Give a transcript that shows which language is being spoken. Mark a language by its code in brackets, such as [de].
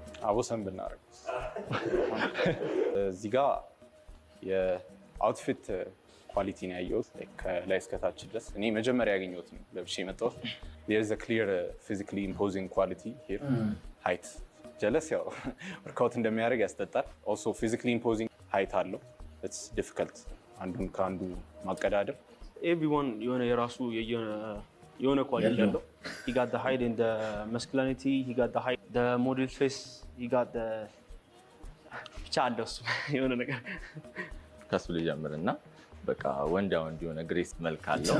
[am] አቦሰን ብናረግ እዚህ ጋር የአውትፊት ኳሊቲ ነው ያየሁት። ከላይ እስከታች ድረስ እኔ መጀመሪያ ያገኘሁት ነው ለብሼ የመጣሁት። [en] there is a clear physically imposing quality here. [am] height ጀለስ ያው ወርክአውት እንደሚያደርግ ያስጠጣል። [en] also physically imposing height [am] አለው። [en] it's difficult [am] አንዱን ከአንዱ ማቀዳደር። [en] everyone [am] የሆነ የራሱ የሆነ ኳሊቲ ያለው [en] he got the height and the masculinity, he got the height, the model face, he got the [am] ብቻ አለው እሱ የሆነ ነገር ከሱ ልጀምርና በቃ ወንድ የሆነ ግሬስ መልክ አለው።